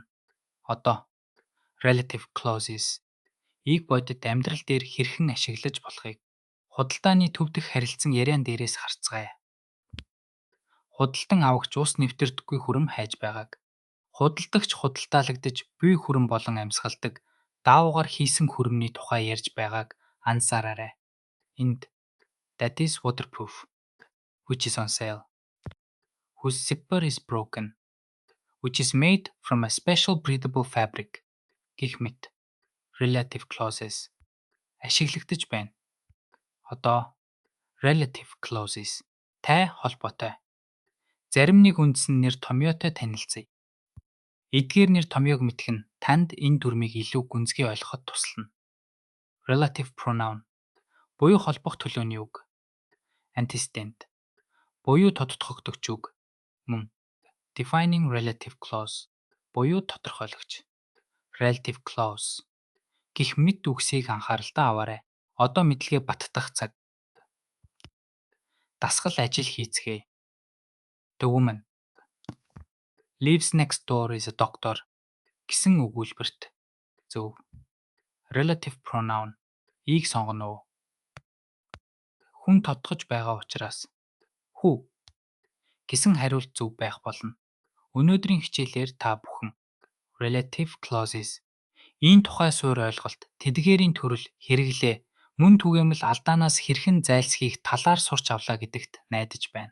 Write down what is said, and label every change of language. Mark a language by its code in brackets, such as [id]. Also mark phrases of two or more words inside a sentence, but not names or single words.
[mn] Одоо [en] relative clauses [mn] ийг бодит амьдрал дээр хэрхэн ашиглаж болохыг худалдааны төв дэх харилцан яриан дээрээс харцгаая. Худалдан авагч ус нэвтэрдэггүй хүрэм хайж байгааг, худалдагч худалдаалагдаж буй хүрэм болон амьсгалдаг даавуугаар хийсэн хүрэмний тухай ярьж байгааг ансаараарай. Энд [en] that is waterproof, which is on sale, whose zipper is broken, which is made from a special breathable fabric [mn] гэх мэт [en] relative clauses [mn] ашиглагдаж байна. Одоо [en] relative clauses [mn] тай холбоотой. Зарим нэг үндсэн нэр томьёотой танилцъя. Эдгээр нэр томьёог мэдэх нь танд энэ дүрмийг илүү гүнзгий ойлгоход туслана. [en] Relative pronoun [mn] буюу холбох төлөөний үг. Antecedent буюу тодтогдогч үг. Мөн [en] defining relative clause [mn] буюу тодорхойлогч. [en] Relative clause [mn] гэх мэт үгсийг анхааралтай аваарай. Одоо мэдлэгээ баттгах цаг. Дасгал ажил хийцгээе. [en] The woman lives next door is a doctor [mn] гэсэн өгүүлбэрт зөв. [en] Relative pronoun [mn] ийг сонгоно уу? Хүн тодтогч байгаа учраас who гэсэн хариулт зөв байх болно. Өнөөдрийн хичээлээр та бүхэн [en] relative clauses [mn] ийм тухай суурь ойлголт, тэдгээрийн төрөл, хэрэглээ, мөн түгээмэл алдаанаас хэрхэн зайлсхийх талаар сурч авлаа гэдэгт найдаж байна.